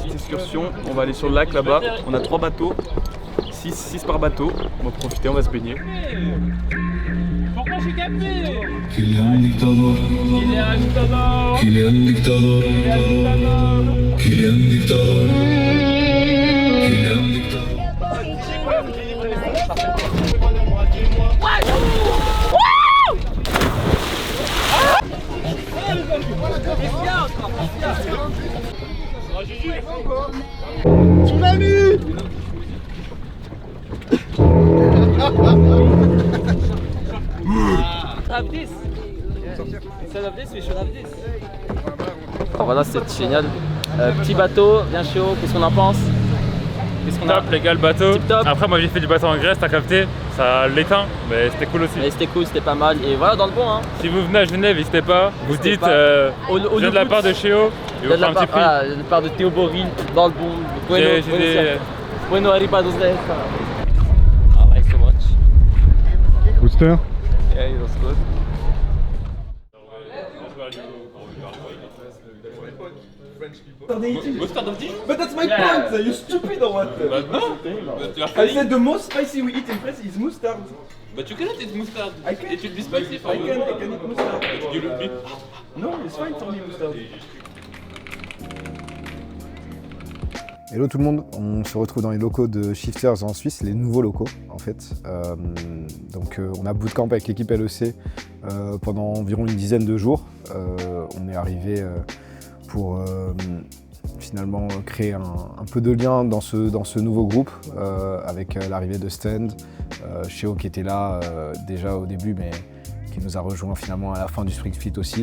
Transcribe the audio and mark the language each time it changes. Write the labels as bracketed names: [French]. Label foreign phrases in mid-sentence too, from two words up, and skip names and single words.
[French] excursion. On va aller sur le lac là-bas. On a 3 bateaux. 6 par bateau. On va profiter, on va se baigner. Pourquoi j'ai capté? [Spanish] Kylian dictador. Kylian dictador. Kylian dictador. Kylian dictador. Kylian dictador. Tsunami! [English] Have this. Instead of this, we should have this. [French] Alors voilà, c'est génial. Petit bateau, bien chaud, qu'est-ce qu'on en pense? Qu'est-ce qu'on a? Top les gars, le bateau. Tip top. Après moi j'ai fait du bateau en Grèce, t'as capté, ça l'éteint, mais c'était cool aussi. Mais c'était cool, c'était pas mal. Et voilà, dans le bon, hein. Si vous venez à Genève, n'hésitez pas, vous N'hésitez dites pas. je viens de la part de Chéo, et vous De fera la un part, petit prix. voilà, de la part de Théo Boril, dans le bon. J'ai des... [Spanish] Bueno arribados de esta. [English] I like so much. Booster? Yeah, it was good. But that's my point, you stupid or what? I said the most spicy we eat in France is mustard. But you cannot eat mustard. I can. It will be spicy for I you. can eat mustard. You will be... No, it's fine for me mustard. [French] Hello tout le monde, on se retrouve dans les locaux de Shifters en Suisse, les nouveaux locaux en fait. On a Bootcamp avec l'équipe LEC pendant environ une dizaine de jours. On est arrivé pour finalement créer un peu de lien dans ce nouveau groupe avec l'arrivée de Stand, Chéo qui était là déjà au début mais qui nous a rejoint finalement à la fin du Spring Fit aussi.